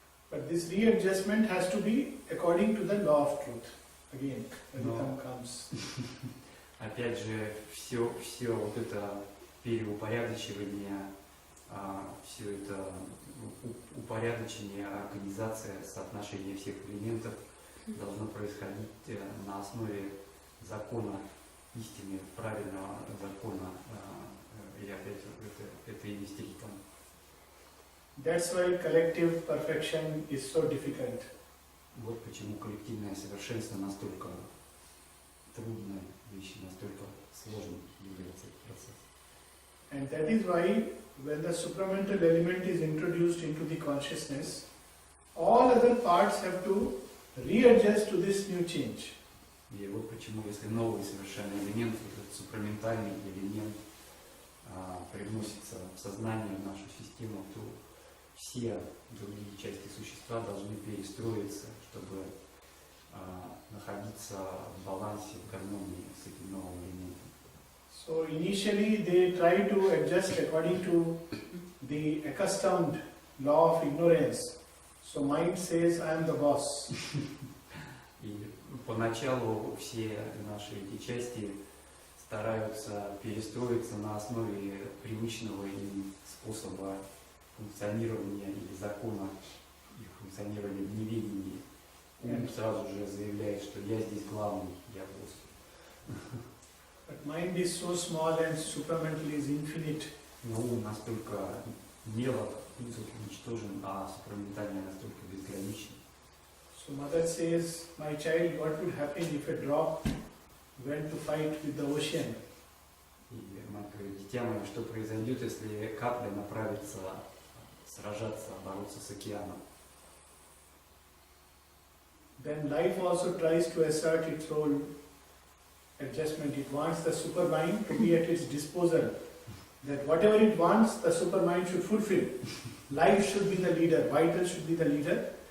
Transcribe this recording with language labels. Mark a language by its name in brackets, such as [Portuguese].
[English] But this readjustment has to be according to the law of truth. Again, when the time comes. [Russian] Опять же, все вот это переупорядочивание, все это упорядочение, организация, соотношение всех элементов должно происходить на основе закона истины, правильного закона. И опять это и есть ритм. [English] That's why collective perfection is so difficult. [Russian] Вот почему коллективное совершенство настолько трудная вещь, настолько сложным является этот процесс. [English] And that is why when the supramental element is introduced into the consciousness, all other parts have to readjust to this new change. [Russian] И вот почему, если новый совершенный элемент, этот супраментальный элемент привносится в сознание, в нашу систему, то все другие части существа должны перестроиться, чтобы находиться в балансе, в гармонии с этим новым элементом. [English] So initially they try to adjust according to the accustomed law of ignorance. So mind says, I am the boss. [Russian] И поначалу все наши эти части стараются перестроиться на основе привычного им способа функционирования или закона их функционирования в неведении. Ум сразу же заявляет, что я здесь главный, я босс. [English] But mind is so small and supramental is infinite. [Russian] Но ум настолько мелок, ничтожен, а супраментальный настолько безграничен. [English] So mother says, my child, what would happen if a drop went to fight with the ocean? [Russian] И мать говорит, дитя мое, что произойдет, если капля направится сражаться, бороться с океаном? [English] Then life also tries to assert its role adjustment. It wants the supermind to be at its disposal. That whatever it wants, the supermind should fulfill. Life should be the leader, vital should be the leader.